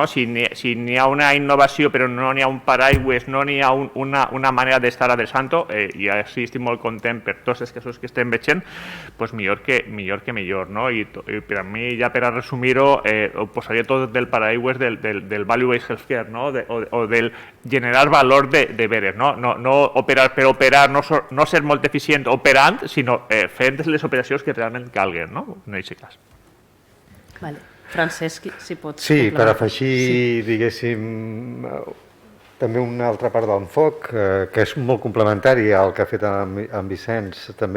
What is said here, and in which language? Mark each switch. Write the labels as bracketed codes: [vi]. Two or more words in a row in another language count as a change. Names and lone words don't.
[ca] Si n'hi ha una innovació però no n'hi ha un paraigües, no n'hi ha una manera d'estar adreçant-ho, i així estic molt content per tots els casos que estem veient, doncs millor que millor, no? I per a mi, ja per a resumir-ho, ho posaria tot del paraigües del [en] value-based healthcare, [ca] no? O del generar valor de veres, no? No operar per operar, no ser molt eficient operant, sinó fent les operacions que realment calguen, no? En aquest cas. Francesc, si pots... Sí, per afegir, diguéssim, També una altra part d'enfoc, que és molt complementari al que ha fet en Vicenç, també.